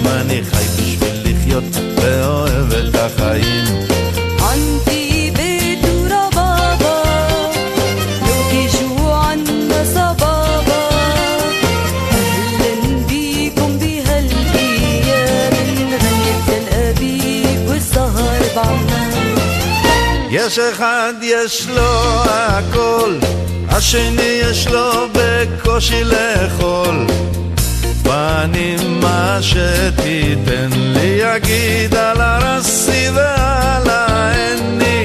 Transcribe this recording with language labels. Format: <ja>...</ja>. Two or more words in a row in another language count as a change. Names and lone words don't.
<he>אני חי בשביל לחיות ואוהב את החיים.</he> <ar>عندي بيت وربابة لو تيجوا عنا صبابة. أهلا بيكم بهالأيام نغني تل أبيب والسهر بعمان.</ar> <he>יש אחד יש לו הכל, השני יש לו בקושי לאכול. ואני מה שתיתן לי אגיד על הרסי ועל העני.</he>